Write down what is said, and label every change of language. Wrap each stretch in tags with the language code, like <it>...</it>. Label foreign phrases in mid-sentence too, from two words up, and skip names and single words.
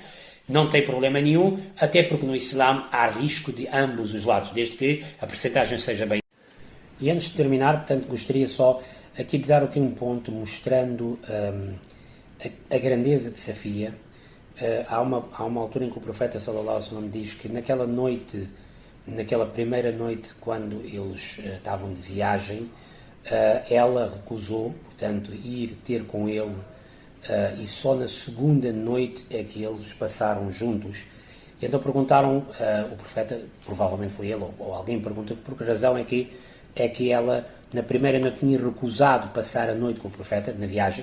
<pt>Não tem problema nenhum, até porque no Islã há risco de ambos os lados, desde que a percentagem seja bem. E antes de terminar, portanto, gostaria só aqui de dar aqui um ponto mostrando a grandeza de Safia. Há uma altura em que o profeta</pt> <ar>صلى الله عليه وسلم</ar> <pt>diz que naquela primeira noite, quando eles estavam de viagem, ela recusou, portanto, ir ter com ele, e só na segunda noite é que eles passaram juntos. E então perguntaram, o profeta, provavelmente foi ele, ou alguém perguntou por que razão é que ela, na primeira noite, tinha recusado passar a noite com o profeta, na viagem.</pt>